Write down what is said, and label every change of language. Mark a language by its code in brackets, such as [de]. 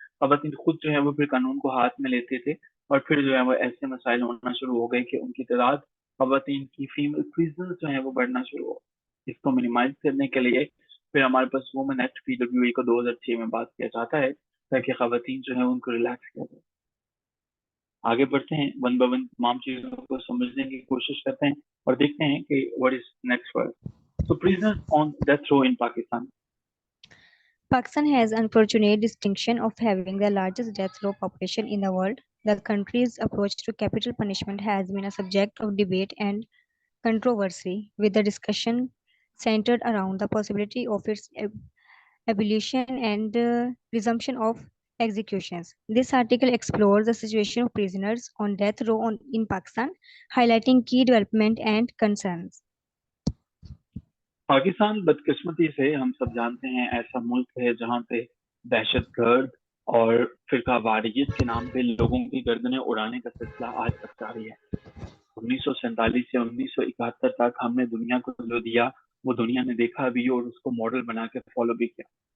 [ur] खवातीन खुद जो है वो फिर कानून को हाथ में लेते थे और फिर जो है वो ऐसे मसाइल होना शुरू हो गए कि उनकी तादाद, खवातीन की फीमेल प्रिजनर्स जो है वो बढ़ना शुरू हो। اس کو منیمائز کرنے کے لیے پھر ہمارے پاس وومن ایکٹ PWA کو 2006 میں بات کیا جاتا ہے تاکہ خواتین جو ہے ان کو ریلیکس کیا جائے. آگے بڑھتے ہیں ون بائی ون تمام چیزوں کو سمجھنے کی کوشش کرتے ہیں اور دیکھتے ہیں کہ [en] what is next for us. So prisoners on death row in Pakistan. Pakistan has an unfortunate distinction of having the largest death row population in the world. The country's approach to capital punishment has been a subject of debate and controversy, with the discussion centered around the possibility of its abolition and resumption of executions. This article explores the situation of prisoners on death row in Pakistan, highlighting key development and concerns. [ur] Pakistan بدقسمتی سے ہم سب جانتے ہیں ایسا ملک ہے جہاں پہ دہشت گرد اور فرقہ واریت کے نام پہ لوگوں کی گردنیں اڑانے کا سلسلہ آج تک جاری ہے. 1947 سے 1971 تک ہم نے دنیا کو جو دیا وہ دنیا نے دیکھا بھی اور اس کو ماڈل بنا کے فالو بھی کیا.